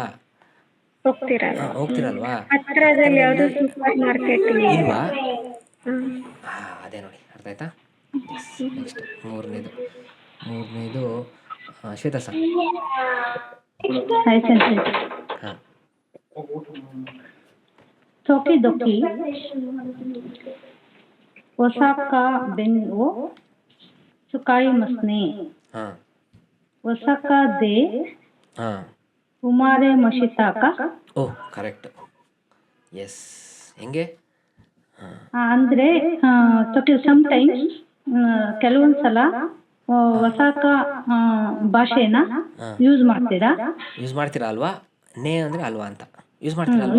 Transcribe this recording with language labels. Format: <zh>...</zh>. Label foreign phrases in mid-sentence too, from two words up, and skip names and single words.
<kn>ಹೋಗ್ತೀರಲ್ಲ? ಹೋಗ್ತೀರಲ್ವಾ? ಹತ್ರದಲ್ಲಿ ಯಾವುದು</kn> <en>supermarket</en> <kn>ಇಲ್ವಾ? ಹ್ಮ್. ಅದೇ ನೋಡಿ, ಅರ್ಥ ಆಯ್ತಾ? ನೆಕ್ಸ್ಟ್ ಮೂರನೇದು ಶ್ವೇತಾ ಸರ್.</kn> <en>Hi, Sanjay. ಹಾಂ,</en> <ja>時々、大阪弁を使いますね. ಹಾಂ, 大阪で ಹಾಂ. 生まれましたか?</ja> <en>Oh, correct. Yes. ಹೆಂಗೆ?</en> <kn>ಅಂದ್ರೆ ಸಮಟೈಮ್ಸ್ ಕೆಲವೊಂದ್ಸಲ ಒಸಾಕ ಭಾಷೆನ ಯೂಸ್ ಮಾಡ್ತೀರಾ? ಯೂಸ್ ಮಾಡ್ತೀರಾ ಅಲ್ವಾ? ನೇ ಅಂದರೆ ಅಲ್ವಾ ಅಂತ ಯೂಸ್ ಮಾಡ್ತೀರಾ ಅಲ್ವಾ?</kn>